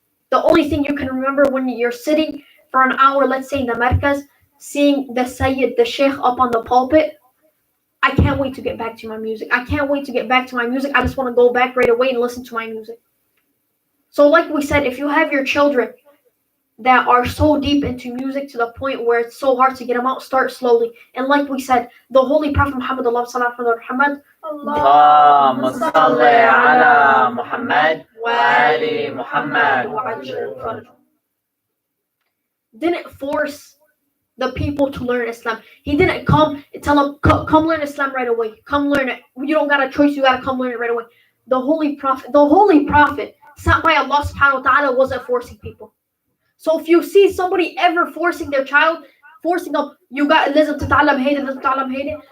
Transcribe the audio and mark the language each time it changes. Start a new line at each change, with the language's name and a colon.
English: The only thing you can remember when you're sitting for an hour, let's say in the markaz, seeing the sayyid, the sheikh up on the pulpit, I can't wait to get back to my music. I can't wait to get back to my music. I just want to go back right away and listen to my music. So like we said, if you have your children that are so deep into music to the point where it's so hard to get them out, start slowly. And like we said, the Holy Prophet Muhammad, Muhammad,
Arabic: اللهم صل على محمد وآل محمد.
English: Didn't force the people to learn Islam. He didn't come and tell them, come learn Islam right away. Come learn it. You don't got a choice. You got to come learn it right away. The Holy Prophet sent by Allah subhanahu wa ta'ala wasn't forcing people. So if you see somebody ever forcing their child, forcing them, you got
Arabic: لازم تتعلم هيدا, لازم تتعلم هيدا.